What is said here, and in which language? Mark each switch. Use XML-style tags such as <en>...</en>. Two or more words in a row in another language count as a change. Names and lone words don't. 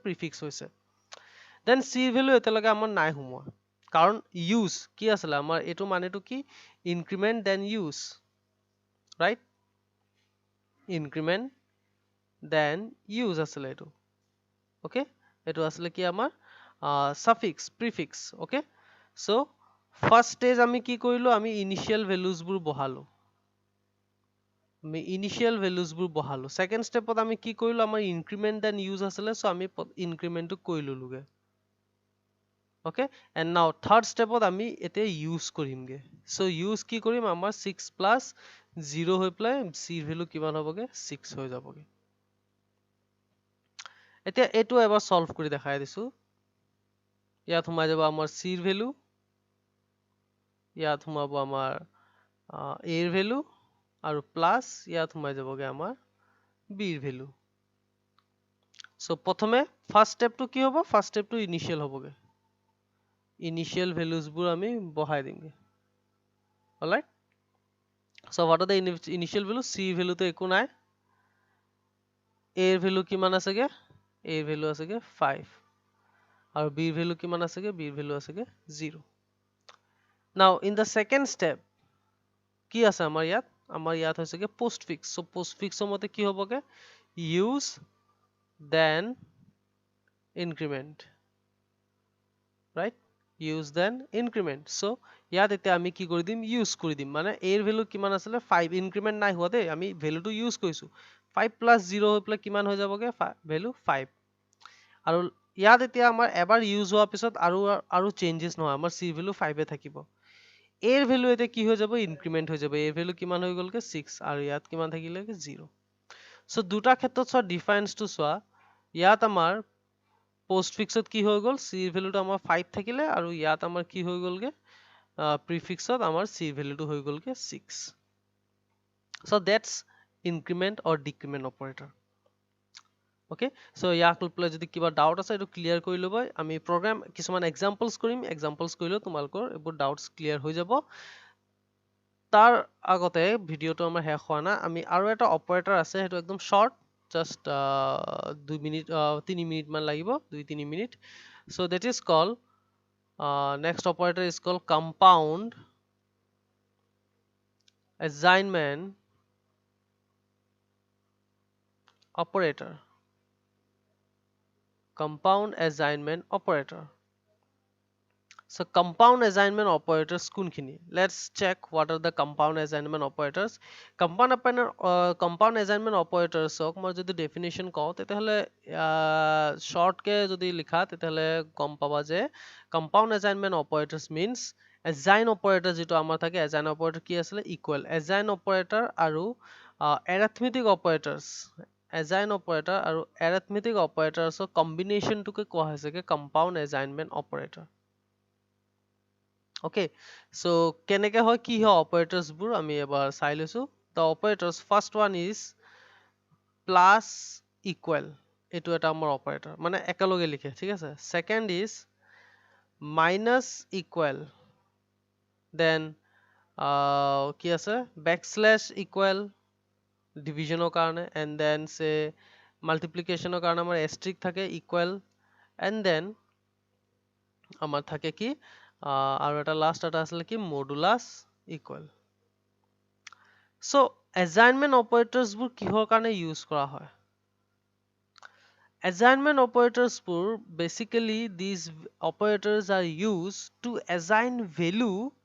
<as>প্ৰিফিক্স হৈছে দেন c ৰ ভ্যালু এতিয়ালৈকে আমাৰ নাই হোমোৱা কাৰণ ইউজ কি আছিল আমাৰ এটো মানেটো কি</as> <en>increment then use right increment then use</en> <as>আছিল এটো ওকে এটো আসলে কি আমাৰ</as> <en>suffix prefix okay so first stage</en> <as>আমি কি কৰিলো আমি</as> <en>initial values</en> <as>বোৰ বহালো আমি</as> <en>initial values</en> <as>বোৰ বহালো second stepত আমি কি কৰিলো আমাৰ</as> <en>increment then use</en> <as>আছিলে so আমি increment টো কৰি ললোগে</as> <en>okay and now third</en> <as>stepত আমি এতে use কৰিমগে so use কি কৰিম আমাৰ 6 plus 0 হৈ প্লাই c ভ্যালু কিমান হবগে 6 হৈ যাবগে এতিয়া এটো এবাৰ সলভ কৰি দেখাই দিছো ইয়াত সোমাই যাব আমাৰ c ৰ ভ্যালু ইয়াত সোমাব আমাৰ a ৰ ভ্যালু আৰু প্লাস ইয়াত সোমাই যাবগে আমাৰ b ৰ ভ্যালু সো প্ৰথমে</as> <en>first stepটো</en> <as>কি হ'ব ফাৰ্স্ট স্টেপটো ইনিশিয়াল হ'বগে</as> <en>initial values</en> <as>বোৰ আমি বহাই দিমগে</as> <en>alright so what are the initial values</en> <as>c ভ্যালু তো একো নাই a ৰ ভ্যালু কিমান আছেগে a ৰ ভ্যালু আছেগে 5 আৰু b ৰ ভ্যালু কিমান আছেগে b ৰ ভ্যালু আছেগে 0</as> <en>now in the second step</en> <as>কি আছে আমাৰ ইয়াত হৈছেগে পোষ্ট ফিক্স সো পোষ্ট ফিক্সৰ মতে কি হ'বগে</as> <en>use then increment right use then increment so</en> <as>ইয়াত এতিয়া আমি কি কৰি দিম ইউজ কৰি দিম মানে a ৰ ভ্যালু কিমান আছিল 5 ইনক্ৰিমেন্ট নাই হোৱা দে আমি ভ্যালুটো ইউজ কৰিছো 5 plus 0 হৈ প্লাই কিমান হৈ যাবগে ভ্যালু 5 আৰু ইয়াত এতিয়া আমাৰ এবাৰ ইউজ হোৱাৰ পিছত আৰু চেঞ্জেস নহয় আমাৰ c ভ্যালু 5 এ থাকিব a ৰ ভ্যালু এতিয়া কি হৈ যাব ইনক্ৰিমেন্ট হৈ যাব a ৰ ভ্যালু কিমান হৈ গলকে 6 আৰু ইয়াত কিমান থাকিলেকে 0 সো দুটা ক্ষেত্ৰত চোৱা ডিফাৰেন্সটো চোৱা ইয়াত আমাৰ পোষ্ট ফিক্সত কি হৈ গল c ৰ ভ্যালুটো আমাৰ 5 থাকিলে আৰু ইয়াত আমাৰ কি হৈ গলগে প্ৰিফিক্সত আমাৰ c ৰ ভ্যালুটো হৈ গলকে 6</as> <en>so that's increment or decrement operator okay so</en> <as>ইয়াক লৈ যদি কিবা ডাউট আছে এটো ক্লিয়াৰ কৰি লব আমি প্ৰগ্ৰাম কিছুমান এক্সাম্পলস কৰিম এক্সাম্পলস কৰিলে তোমালোকৰ এবোৰ ডাউটস ক্লিয়াৰ হৈ যাব তাৰ আগতে ভিডিওটো আমাৰ শেষ হোৱা না আমি আৰু এটা অপাৰেটৰ আছে হেতু একদম শৰ্ট just 2 মিনিট 3 মিনিট মান লাগিব 2-3 মিনিট</as> <en>so that is called next operator is called compound assignment operator compound assignment operator so compound assignment operators কোনখিনি let's check what are the compound assignment operators compound assignment operators</en> <as>ok মই যদি ডেফিনিশন কও তেতিয়াহলে শর্ট কে যদি লিখা তেতিয়াহলে গম পাবা যে</as> <en>compound assignment operators means assign operator</en> <as>যেটো আমাৰ থাকে</as> <en>assign operator</en> <as>কি আছিল</as> <en>equal assign operator</en> <as>আৰু</as> <en>arithmetic operators assign operator</en> <as>আৰু</as> <en>arithmetic operators combination</en> <as>টোকে কোৱা হৈছে</as> <en>compound assignment operator okay so</en> <as>কেনেকে হয় কি হয় operators বোৰ আমি এবাৰ চাই লৈছো</as> <en>the operators first one is plus equal</en> <as>এটো এটা আমাৰ operator মানে একেলগে লিখে ঠিক আছে</as> <en>second is minus equal then</en> <as>কি আছে</as> <en>backslash equal</en> <as>division কাৰণে</as> <en>and then say multiplication</en> <as>কাৰণে আমাৰ asterisk থাকে equal</as> <en>and then</en> <as>আমাৰ থাকে কি আৰু এটা লাষ্ট এটা আছিল কি</as> <en>modulus equal so assignment operators</en> <as>বোৰ কিহৰ কাৰণে ইউজ কৰা হয়</as> <en>assignment operators</en> <as>বোৰ</as> <en>basically these operators are used to assign value</en>